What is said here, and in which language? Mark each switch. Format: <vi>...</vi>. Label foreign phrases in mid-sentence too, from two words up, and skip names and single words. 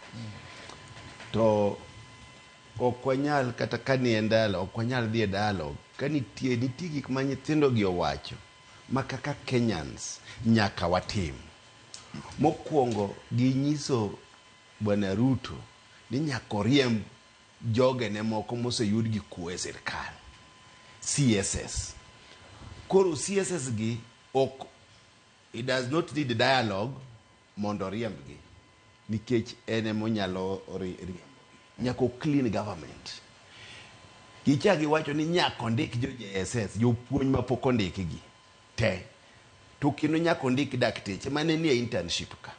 <luo>To ok wanyal kata ka ni endalo, ok wanyal dhi e dialogue ka nitie gik ma nyithindo gi owacho ma kaka Kenyans nyaka watim. Mokwongo ginyiso Bwana Ruto ni nyaka oriemb jogene moko moseyud gi kuo e sirkal, CSS. Koro CSS gi ok,</luo> <en>it does not need dialogue</en> <luo>mondo oriembgi, nikech ene monyalo riembo. Nyaka</luo> <en>clean government.</en> <luo>Gichagi wacho ni nyaka ondik jo JSS, jopuonj mapok ondiki gi te. To kendo nyaka ondik dakteche mane nie internship ka.</luo>